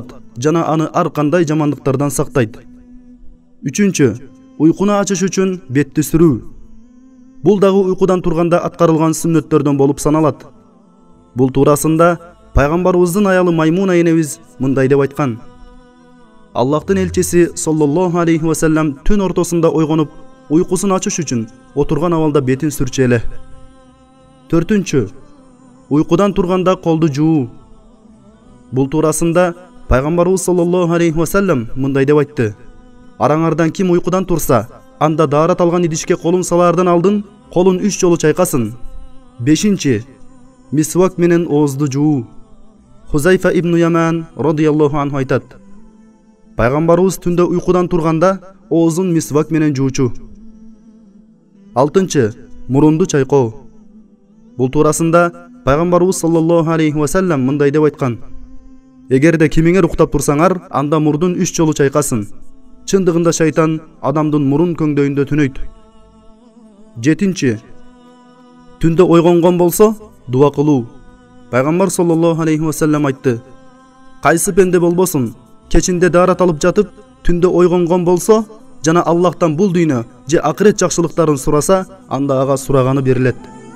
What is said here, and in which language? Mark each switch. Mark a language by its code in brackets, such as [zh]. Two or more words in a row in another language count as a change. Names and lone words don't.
[ky] Жана аны ар кандай жамандыктардан сактайт. Үчүнчү, уйкуну ачыш үчүн бетти сүрүү. Бул дагы уйкудан турганда аткарылган сүннөттөрдөн болуп саналат. Бул туурасында пайгамбарыбыздын аялы Маймуна энебиз мындай деп айткан. Аллахтын элчиси [ar] صلى الله عليه وسلم [ky] түн ортосунда ойгонуп, уйкусун ачыш үчүн отурган абалда бетин сүрчү эле. Төртүнчү, уйкудан турганда колду жуу. Бул туурасында Пайгамбарыбыз [ar] صلى الله عليه وسلم [ky] мындай деп айтты. Араңардан ким уйкудан турса, анда даарат алган идишке колун салаардан алдын, колун 3 жолу чайкасын. Бешинчи, мисвак менен оозду жуу. Хузайфа ибн Яман [ar] رضي الله عنه [ky] айтат. Пайгамбарыбыз түндө уйкудан турганда оозун мисвак менен жуучу. 6. Мурунду чайкоо. Бул туурасында Пайгамбарыбыз [ar] صلى الله عليه وسلم [ky] мындай деп айткан: Эгерде кимиңер уктап турсаңар, анда мурдун 3 жолу чайкасын. Чындыгында шайтан адамдын мурун көңдөйүндө түнөйт. 7. Түндө ойгонгон болсо, дуа кылуу. Пайгамбар [ar] صلى الله عليه وسلم [ky] айтты: Кайсы пенде болбосун, кечинде даарат алып жатып, түндө ойгонгон болсо, жана Аллахтан бул дүйнө же акырет жакшылыктарын сураса, анда ага сураганы берилет.